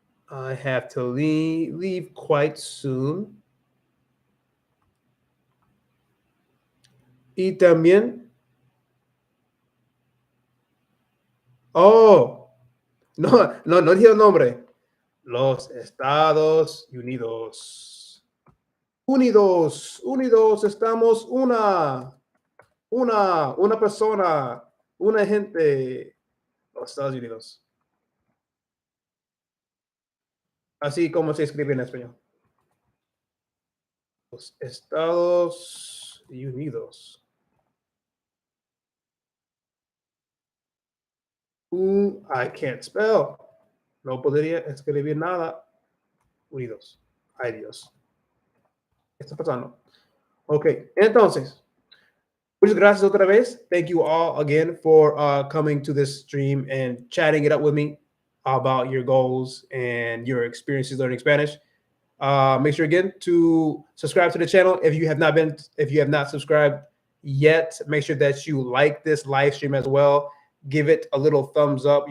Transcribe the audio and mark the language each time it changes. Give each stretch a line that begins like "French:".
English: I have to leave quite soon.
Spanish: Y también, no dije el nombre. Los Estados Unidos. Unidos, estamos una persona, una gente. Los Estados Unidos. Así como se escribe en español. Los Estados Unidos.
English: I can't spell.
Spanish: No podría escribir nada. Unidos. Ay, Dios. ¿Qué está pasando? Ok, entonces, Muchas gracias otra vez.
English: Thank you all again for coming to this stream and chatting it up with me about your goals and your experiences learning Spanish. Make sure again to subscribe to the channel if you have not subscribed yet. Make sure that you like this live stream as well. Give it a little thumbs up.